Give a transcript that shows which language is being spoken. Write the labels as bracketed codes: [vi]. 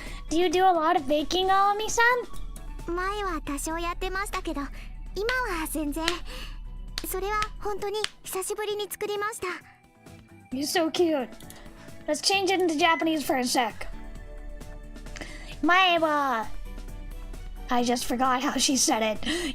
[en] Do you do a lot of baking, Aomi-san? [ja] 前は多少やってましたけど、今は全然。それは本当に久しぶりに作りました。 [en] You're so cute. Let's change it into Japanese for a sec. 前は I just forgot how she said it.